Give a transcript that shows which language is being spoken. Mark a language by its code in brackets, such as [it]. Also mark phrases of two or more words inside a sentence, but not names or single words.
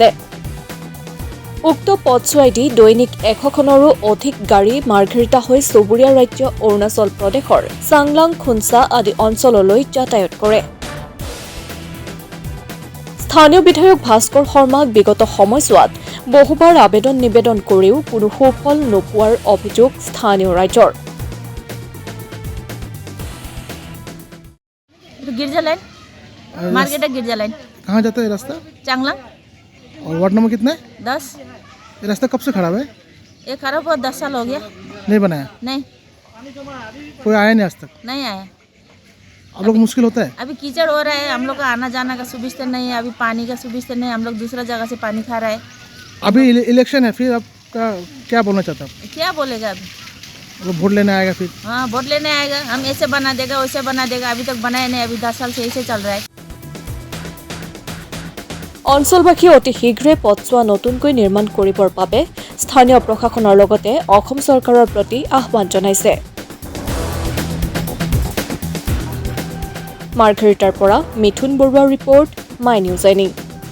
[as] উক্ত পথছোৱাইদি দৈনিক 100খনৰো অধিক গাড়ী মাৰ্ঘেৰিটা হৈ চুবুৰীয়া ৰাজ্য অৰুণাচল প্ৰদেশৰ চাংলাং খুনচা আদি অঞ্চললৈ যাতায়াত কৰে। স্থানীয় বিধায়ক ভাস্কৰ শৰ্মাক বিগত সময়ছোৱাত বহুবাৰ আবেদন নিবেদন কৰিও কোনো সুফল নোপোৱাৰ অভিযোগ স্থানীয় ৰাইজৰ। [hi] गिरजा लाइन मार्केट है गिरजा लाइन। कहाँ जाता है ये रास्ता? चांगलांग और वार्ड नंबर कितना है? 10। ये रास्ता कब से खराब है? ये खराब हुआ 10 साल हो गया। नहीं बनाया? नहीं कोई आया नहीं आज तक? नहीं आया। आप लोग मुश्किल होता है? अभी कीचड़ हो रहा है, हम लोग का आना जाना का सुविधा नहीं है, अभी पानी का सुविधा नहीं है, हम लोग दूसरा जगह से पानी खा रहा है। अभी इलेक्शन है, फिर आपका क्या बोलना चाहता है? क्या बोलेगा अभी? वो वोट लेने आएगा फिर? हाँ वोट लेने आएगा, हम ऐसे बना देगा वैसे बना देगा, अभी तक बनाया नहीं, अभी 10 साल से ऐसे चल रहा है। [as] অঞ্চলবাসী অতি শীঘ্ৰে পথছোৱা নতুনকৈ নিৰ্মাণ কৰিবৰ বাবে স্থানীয় প্ৰশাসনৰ লগতে অসম চৰকাৰৰ প্ৰতি আহ্বান জনাইছে। মাৰ্ঘেৰিটাৰ পৰা মিথুন বৰুৱাৰ ৰিপৰ্ট, মাই নিউজ এনি।